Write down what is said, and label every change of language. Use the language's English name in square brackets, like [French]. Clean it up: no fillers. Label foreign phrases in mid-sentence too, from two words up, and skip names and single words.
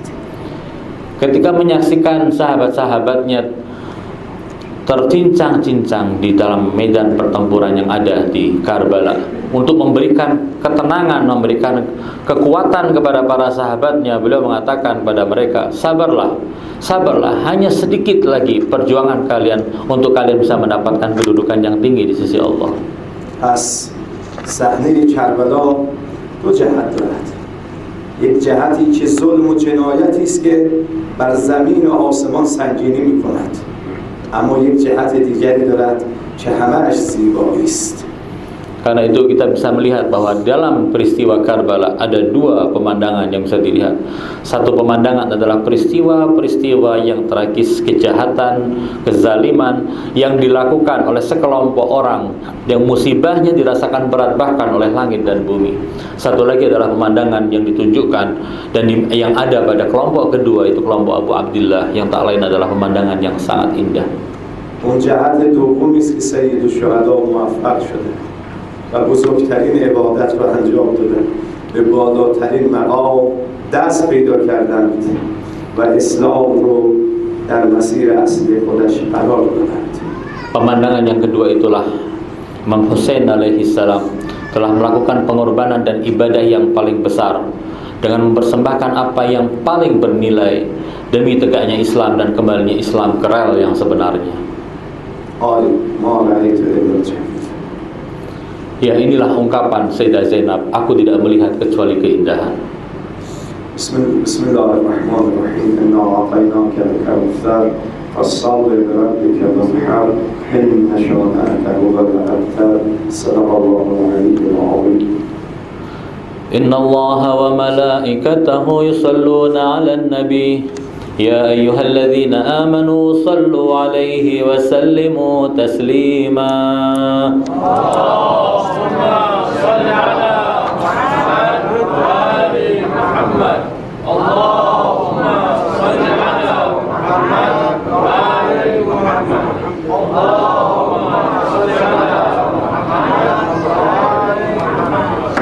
[Indonesian] Ketika menyaksikan sahabat-sahabatnya tercincang-cincang di dalam medan pertempuran yang ada di Karbala, untuk memberikan ketenangan, memberikan kekuatan kepada para sahabatnya, beliau mengatakan kepada mereka, sabarlah, sabarlah, hanya sedikit lagi perjuangan kalian untuk kalian bisa mendapatkan kedudukan yang tinggi di sisi Allah. [Persian] پس صحنه کربلا دو جهت دارد. یک جهتی که ظلم و جنایتی است که بر زمین و آسمان سنگینی می‌کند، اما یک جهت دیگری دارد که همه‌اش زیبایی است. [Indonesian] Karena itu kita bisa melihat bahwa dalam peristiwa Karbala ada dua pemandangan yang bisa dilihat. Satu pemandangan adalah peristiwa-peristiwa yang tragis, kejahatan, kezaliman yang dilakukan oleh sekelompok orang yang musibahnya dirasakan berat bahkan oleh langit dan bumi. Satu lagi adalah pemandangan yang ditunjukkan dan yang ada pada kelompok kedua, itu kelompok Abu Abdillah, yang tak lain adalah pemandangan yang sangat indah. [Persian] اون جهت دومی است که سید الشهدا موفق شده و بزرگترین عبادت رو انجام دادن، به بالاترین مقام دست پیدا کردند و اسلام رو در مسیر اصلی خودش قرار دادند. [Indonesian] Pemandangan yang kedua itulah Imam Husain alaihissalam telah melakukan pengorbanan dan ibadah yang paling besar dengan mempersembahkan apa yang paling bernilai demi tegaknya Islam dan kembalinya Islam ke rel yang sebenarnya. Ya, inilah ungkapan Sayyidah Zainab, aku tidak melihat kecuali keindahan. [Arabic] بسم الله الرحمن الرحيم. إنا أعطيناك الكوثر فصل لربك وانحر إن شانئك هو الأبتر. صدق الله العلي العظيم. إن الله وملائكته يصلون على النبي يا أيها الذين آمنوا صلوا عليه وسلموا تسليما اللهم صل على محمد وآل محمد اللهم صل على محمد وآل محمد اللهم صل على محمد وآل محمد.